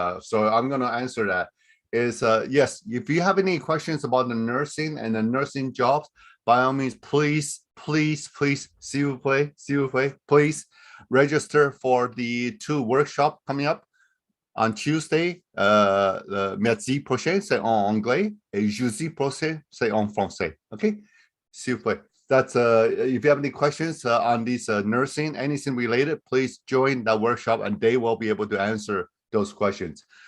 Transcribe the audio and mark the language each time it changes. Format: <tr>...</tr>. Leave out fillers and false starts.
<en>So I'm going to answer that. Is yes, if you have any questions about the nursing and the nursing jobs, by all means, please,</en> <fr>s'il vous plaît,</fr> <en>please register for the 2 workshops coming up on Tuesday.</en> <fr>Mardi prochain, c'est en anglais, et jeudi prochain, c'est en français. Okay, s'il vous plaît.</fr> <en>That's if you have any questions on these nursing, anything related, please join that workshop, and they will be able to answer those questions.</en>